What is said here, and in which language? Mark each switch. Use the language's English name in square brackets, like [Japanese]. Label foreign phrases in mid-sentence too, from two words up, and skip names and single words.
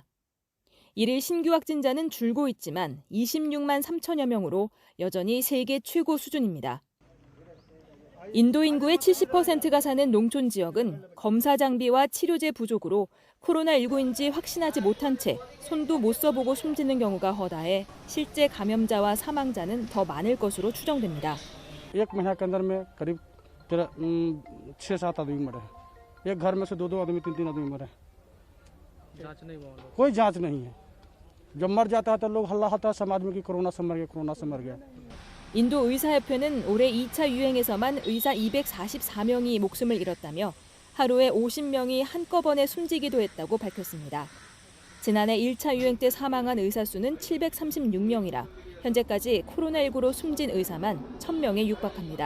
[Korean] 일일 신규 확진자는 줄고 있지만 26만 3천여 명으로 여전히 세계 최고 수준입니다. 인도 인구의 70%가 사는 농촌 지역은 검사 장비와 치료제 부족으로 코로나19인지 확신하지 못한 채 손도 못 써보고 숨지는 경우가 허다해 실제 감염자와 사망자는 더 많을 것으로 추정됩니다. [Hindi] एक महीना के अंदर में करीब 6-7 आदमी मरे। एक घर में से 2 आदमी 3 आदमी मरे। कोई जांच नहीं है। जब मर जाता है तो लोग हल्ला होता है समाज में कि कोरोना से मर गया। [Korean] 인도 의사협회는 올해 2차 유행에서만 의사 244명이 목숨을 잃었다며 하루에 50명이 한꺼번에 숨지기도 했다고 밝혔습니다. 지난해 1차 유행 때 사망한 의사 수는 736명이라 현재까지 코로나19로 숨진 의사만 1,000명에 육박합니다.